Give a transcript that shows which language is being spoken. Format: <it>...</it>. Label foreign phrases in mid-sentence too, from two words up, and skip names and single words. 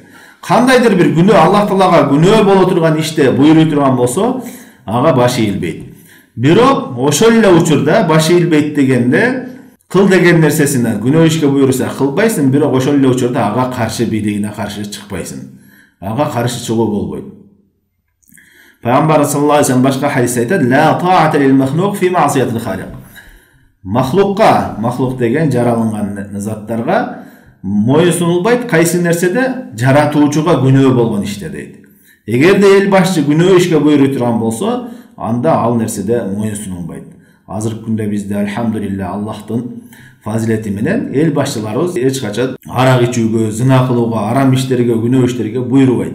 <ky>Кандайдыр бир күнөө, Аллах Таалага күнөө боло турган иште буйруй турган болсо, ага баш ийилбейт. Бирок ошол эле учурда баш ийилбейт дегенде, кыл деген нерсесине күнөө ишке буйруса кылбайсың, бирок ошол эле учурда ага каршы бийлигине каршы чыкпайсың. Ага каршы чыгуу болбойт. Пайгамбар</ky> <ar>صلى الله عليه وسلم</ar> <ky>башка хадисте айтат:</ky> <ar>"لا طاعة لمخلوق في معصية الخالق."</ar> <ky>Махлукка, махлук деген жаралынган заттарга моюнсунулбайт, кайсы нерседе? Жаратуучуга күнөө болгон иште дейт. Эгерде эл башчы күнөө ишке буйруй турган болсо, анда ал нерседе моюнсунулбайт. Азыркы күндө бизде алхамдулилля Аллахтын фазилети менен эл башчыларыбыз эч качан арак ичүүгө, зына кылууга, арам иштерге, күнөө иштерге буйрубайт.</ky>